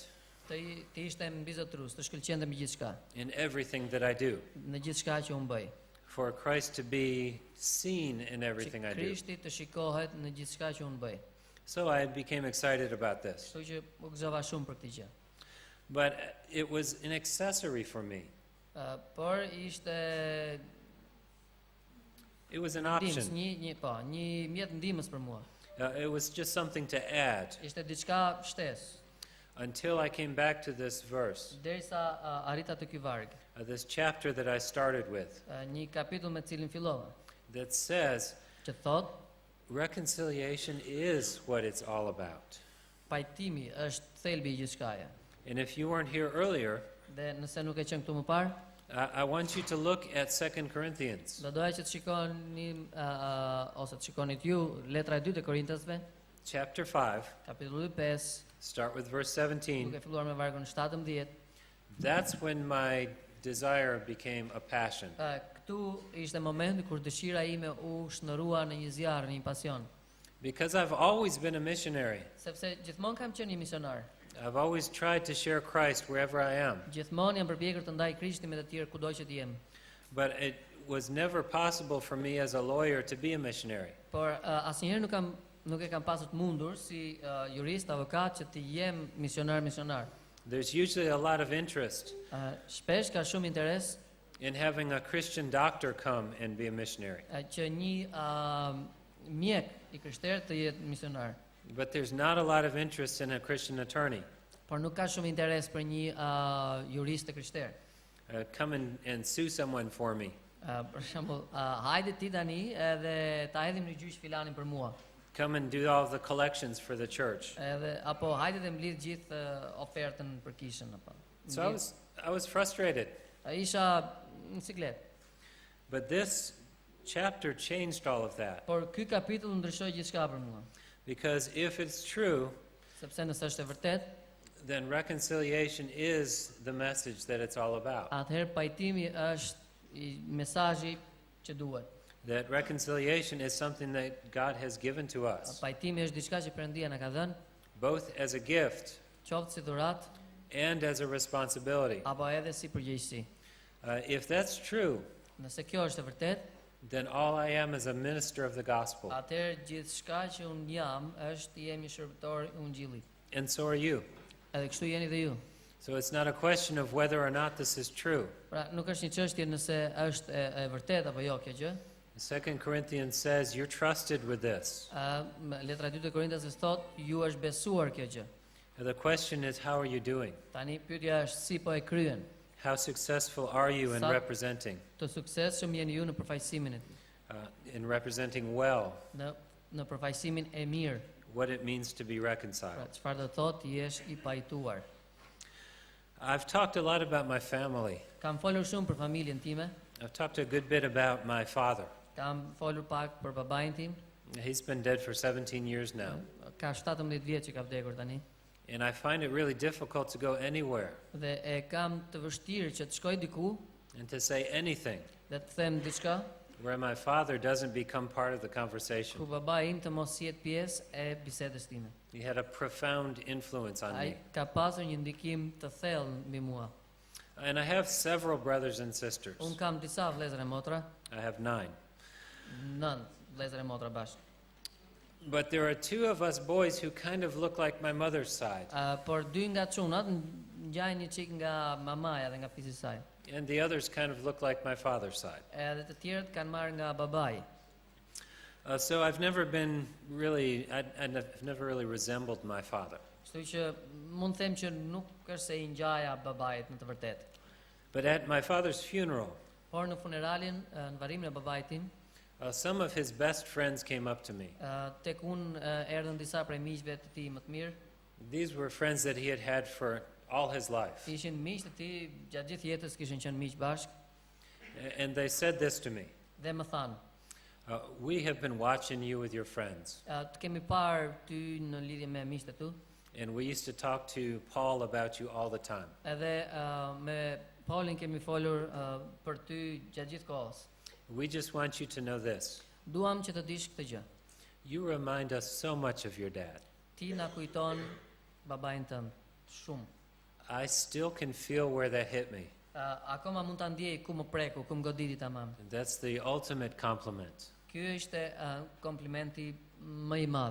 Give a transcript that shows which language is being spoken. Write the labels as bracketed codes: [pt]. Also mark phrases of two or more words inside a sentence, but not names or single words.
[sq] të ishte mbizotrues, të shkëlqente me gjithçka, [en] in everything that I do. [sq] në gjithçka që unë bëj. [en] For Christ to be seen in everything [sq] Që [en] I do. [sq] Krishti të shikohet në gjithçka që unë bëj. [en] So I became excited about this. [sq] Kështu që u gëzova shumë për këtë gjë. [en] But it was an accessory for me. [sq] Por ishte [en] It was an [sq] ndihmës, [en] option. [sq] një mjet ndihmës për mua. [en] It was just something to add [sq] Ishte diçka shtesë, [en] until I came back to this verse, [sq] derisa arrita te ky varg, [en] this chapter that I started with, [sq] një kapitull me cilin fillova, [en] that says [sq] që thot, [en] reconciliation is what it's all about. [sq] pajtimi është thelbi I gjithçkaje. [en] And if you weren't here earlier, [sq] Dhe nëse nuk e qenë këtu më parë, [en] I want you to look at 2 Corinthians [sq] do doja që të shikoni ose të shikoni ju letra e 2 të Korintasve, [en] chapter 5, [sq] kapitulli 5, [en] start with verse 17. [sq] duke filluar me vargun 17. [en] That's when my desire became a passion. [sq] Këtu ishte momenti kur dëshira ime u shndërua në një zjarr, në një pasion. [en] Because I've always been a missionary. [sq] Sepse gjithmonë kam qenë një misionar. [en] I've always tried to share Christ wherever I am. [sq] Gjithmonë jam përpjekur të ndaj Krishtin me të tjerë kudo që të jem. [en] But it was never possible for me as a lawyer to be a missionary. [sq] Por asnjëherë nuk e kam pasur të mundur si jurist, avokat që të jem misionar. [en] There's usually a lot of interest [sq] Shpesh ka shumë interes [en] in having a Christian doctor come and be a missionary. [sq] që një mjek I krishteret të jetë misionar. [en] But there's not a lot of interest in a Christian attorney. [sq] Por nuk ka shumë interes për një jurist të krishterë. [en] Come and sue someone for me. [sq] Për shembull, hajde ti tani edhe ta hedhim në gjyq filanin për mua. [en] Come and do all the collections for the church. [sq] Apo hajde të mblidh gjithë ofertën për kishën apo. [en] So I was frustrated. [sq] Isha në siklet. [en] But this chapter changed all of that. [sq] Por ky kapitull ndryshoi gjithçka për mua. [en] Because if it's true, [sq] Sepse nëse është e vërtet, [en] then reconciliation is the message that it's all about. [sq] atëherë pajtimi është mesazhi që duhet. [en] That reconciliation is something that God has given to us, [sq] Pajtimi është diçka që Perëndia na ka dhënë, [en] both as a gift [sq] qoftë si dhuratë [en] and as a responsibility. [sq] apo edhe si përgjegjësi. [en] If that's true, [sq] Nëse kjo është e vërtet, [en] then all I am is a minister of the gospel, [sq] atëherë gjithçka që unë jam është jemi shërbëtor i Ungjillit. [en] and so are you. [sq] Edhe kështu jeni dhe ju. [en] So it's not a question of whether or not this is true. [sq] Pra nuk është një çështje nëse është e vërtet apo jo kjo gjë. [en] 2 Corinthians says you're trusted with this. [sq] Letra e 2 të Korintasës thot, ju është besuar kjo gjë. [en] The question is, how are you doing? [sq] Tani pyetja është si po e kryen. [en] How successful are you in [sq] Sa- [en] representing? [sq] Të suksesshëm jeni ju në përfaqësimin e tij, [en] In representing well [sq] në përfaqësimin e mirë. [en] what it means to be [sq] Pra [en] reconciled. [sq] çfarë do thotë jesh i pajtuar. [en] I've talked a lot about my family. [sq] Kam folur shumë për familjen time, [en] I've talked a good bit about my father. [sq] kam folur pak për babain tim. [en] He's been dead for 17 years now. [sq] Ka 17 vjet që ka vdekur tani. [en] And I find it really difficult to go anywhere [sq] Dhe e kam të vështirë që të shkoj diku [en] and to say anything [sq] dhe të them diçka [en] where my father doesn't become part of the [sq] ku [en] conversation. [sq] babai im të mos jetë pjesë e bisedës time. [en] He had a profound influence on [sq] Ai [en] me. [sq] ka pasur një ndikim të thellë mbi mua. [en] And I have several brothers and sisters. [sq] Un kam disa vëllezër e motra, [en] I have 9. [sq] 9 vëllezër e motra bashkë. [en] But there are 2 of us boys who kind of look like my mother's side. [sq] Por dy nga çunat ngjajnë një çik nga mamaja dhe nga fizi i saj. [en] And the others kind of look like my father's side. [sq] Edhe të tjerët kanë marrë nga babai. [en] So I've never been really, I've never really resembled my father. [sq] Kështu që mund të them që nuk është se i ngjaja babait në të vërtetë. [en] But at my father's funeral, [sq] Por në funeralin, në varrimin e babait tim, [en] some of his best friends came up to me. [sq] tek unë erdhën disa prej miqve të tij më të mirë. [en] These were friends that he had had for all his life. [sq] Ishin miq të tij gjatë gjithë jetës, kishin qenë miq bashkë [en] And they said this to me. [sq] dhe më thanë, [en] We have been watching you with your friends. [sq] të kemi parë ty në lidhje me miqtë tu, [en] And we used to talk to Paul about you all the time. [sq] edhe me Paulin kemi folur për ty gjatë gjithë kohës. [en] We just want you to know this. [sq] Duam që të dish këtë gjë. [en] You remind us so much of your dad. [sq] Ti na kujton babain tënd shumë. [en] I still can feel where that hit me. [sq] Akoma mund ta ndjej ku më preku, ku më goditi tamam. [en] And that's the ultimate compliment. [sq] Ky ishte komplimenti më i madh.